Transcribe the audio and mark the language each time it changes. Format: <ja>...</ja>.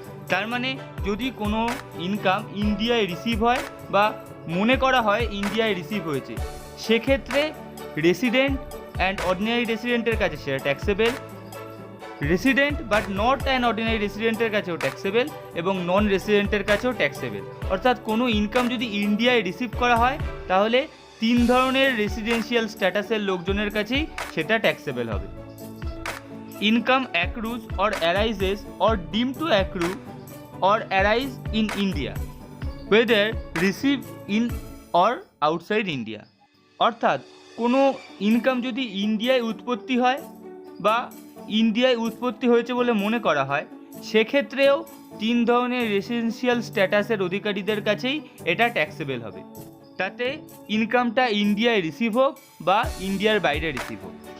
<bn>তার মানে যদি কোনো ইনকাম ইন্ডিয়ায় রিসিভ হয় বা মনে করা হয় ইন্ডিয়ায় রিসিভ হয়েছে, সেক্ষেত্রে রেসিডেন্ট অ্যান্ড অর্ডিনারি রেসিডেন্টের কাছে সেটা taxable, resident but not an ordinary রেসিডেন্টের কাছেও ট্যাক্সেবল এবং নন রেসিডেন্টের কাছেও ট্যাক্সেবল। অর্থাৎ কোনো ইনকাম যদি ইন্ডিয়ায় রিসিভ করা হয় তাহলে 3 ধরনের রেসিডেন্সিয়াল স্ট্যাটাসের লোকজনের কাছেই সেটা ট্যাক্সেবল হবে।</bn> <en>income accrues or arises or deemed to accrue or arise in India, whether received in or outside India।</en> <bn>অর্থাৎ কোনো ইনকাম যদি ইন্ডিয়ায় উৎপত্তি হয় বা ইন্ডিয়ায় উৎপত্তি হয়েছে বলে মনে করা হয়, সেক্ষেত্রেও 3 ধরনের রেসিডেন্সিয়াল স্ট্যাটাসের অধিকারীদের কাছেই এটা ট্যাক্সেবল হবে। তাতে ইনকামটা ইন্ডিয়ায় রিসিভ হোক বা ইন্ডিয়ার বাইরে রিসিভ হোক।</bn>